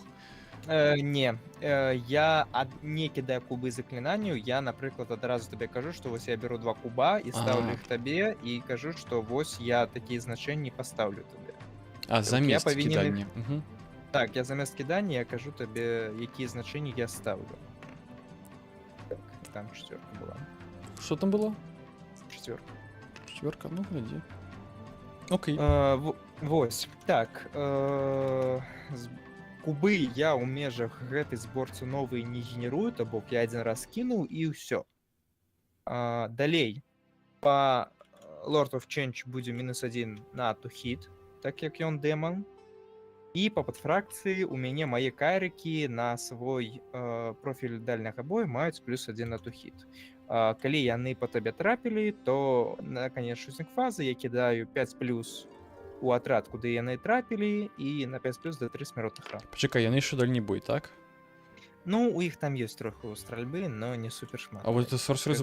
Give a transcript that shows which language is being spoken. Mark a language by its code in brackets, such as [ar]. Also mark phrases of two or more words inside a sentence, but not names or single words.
[be] Не, я не кидаю кубы заклинанию, я, напрыклад, адразу табе кажу, што вось я беру 2 куба і ставлю іх табе, і кажу, што вось я такія значэнні паставлю табе. А, замест павінен кідання. Мгм. Так, я замест кідання, я кажу табе, якія значэнні я ставлю. Так, там 4 была. [uk] Що там було? 4. 4, ну, гляді. Окей. [be] Вось, так, кубы я ў межах гэтай зборцы новыя не генерую, то бок я адзін раз кінуў і ўсё. Далей, па Lord of Change будзе -1 на [en] to hit, [be] так як ён дэман. І па падфракцыі у мяне мае кайрыкі на свой профіль дальняга бою маюць +1 на [en] to hit. [be] Калі яны па табе трапілі, то на канец шутінг фазы я кідаю 5+ у атрад, куды яны трапілі, і на 5+ да 3 смяротных ран. Пачакай, яны яшчэ дальні бой, так? Ну, у іх там ёсць троху стральбы, но не супер шмат. [ru] А вот это Sorcerer's